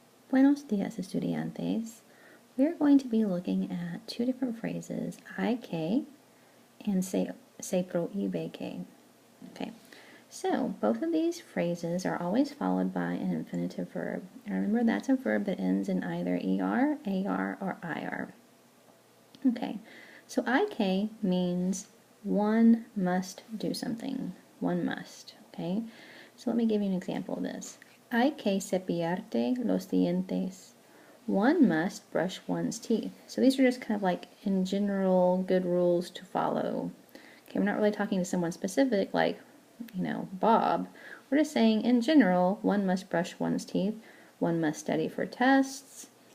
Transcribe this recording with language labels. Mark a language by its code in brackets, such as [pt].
[es] Buenos días, estudiantes. [en] We're going to be looking at two different phrases, [es] hay que [en] and [es] se prohibe que. [en] Okay, so both of these phrases are always followed by an infinitive verb. And remember, that's a verb that ends in either er, ar, or ir. Okay, so [es] hay que [en] means one must do something. One must, okay? So let me give you an example of this. [es] Hay que cepillarte los dientes. [en] One must brush one's teeth. So these are just kind of like in general good rules to follow. Okay, we're not really talking to someone specific like, Bob. We're just saying in general, one must brush one's teeth. One must study for tests.